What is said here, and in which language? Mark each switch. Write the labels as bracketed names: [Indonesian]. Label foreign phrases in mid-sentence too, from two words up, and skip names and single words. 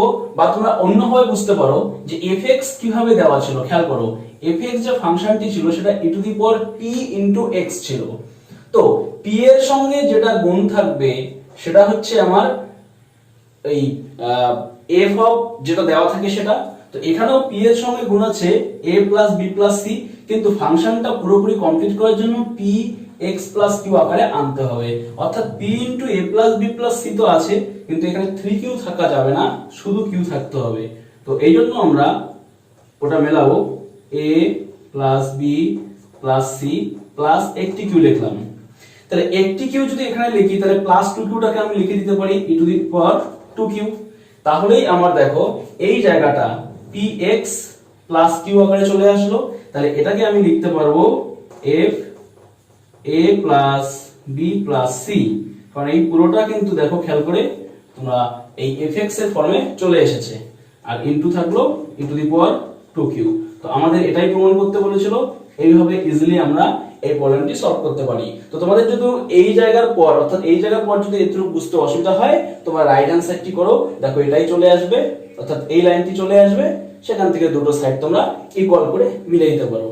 [Bangla] বা তোমরা অন্যভাবে বুঝতে পারো যে fx কিভাবে দেওয়া ছিল। খেয়াল করো fx যে ফাংশনটি ছিল সেটা [English] e to the power p into x [Bangla] ছিল। তো p এর সঙ্গে যেটা গুণ থাকবে সেটা হচ্ছে আমার এই f অফ যেটা দেওয়া থাকে সেটা। তো এখানেও p এর সঙ্গে গুণ আছে [English] a plus b plus c, [Bangla] কিন্তু ফাংশনটা পুরোপুরি কমপ্লিট করার জন্য [English] p x plus q [Bangla] আকারে আনতে হবে। অর্থাৎ [English] p into a plus b plus c [Bangla] তো আছে, কিন্তু এখানে 3q থাকা যাবে না, শুধু q থাকতে হবে। তো এই জন্য আমরা ওটা মেলাবো [English] a plus b plus c plus [Bangla] একটি q লিখলাম। তাহলে একটি q যদি এখানে লিখি তাহলে প্লাস 2q টাকে আমি লিখে দিতে পারি [English] e to the power 2q। [Bangla] তাহলেই আমার দেখো এই জায়গাটা [English] px plus q [Bangla] আকারে চলে আসলো। তাহলে এটাকে আমি লিখতে পারবো [English] f a plus b plus c, [Bangla] কারণ এই পুরোটা কিন্তু দেখো খেয়াল করে তোমরা এই fx এর ফর্মে চলে এসেছে, আর ইনটু থাকলো [English] e to the power 2q। [Bangla] তো আমাদের এটাই প্রমাণ করতে বলেছিল, এইভাবে ইজিলি আমরা এই প্রবলেমটি সলভ করতে পারি। তো তোমাদের যদি এই জায়গার পর অর্থাৎ এই জায়গার পর যদি এতটুকু বুঝতে অসুবিধা হয়, তোমরা [English] right hand side [Bangla] করো, দেখো এটাই চলে আসবে, অর্থাৎ এই লাইনটি চলে আসবে, সেখান থেকে দুটো সাইড তোমরা ইকুয়াল করে মিলে দিতে পারো।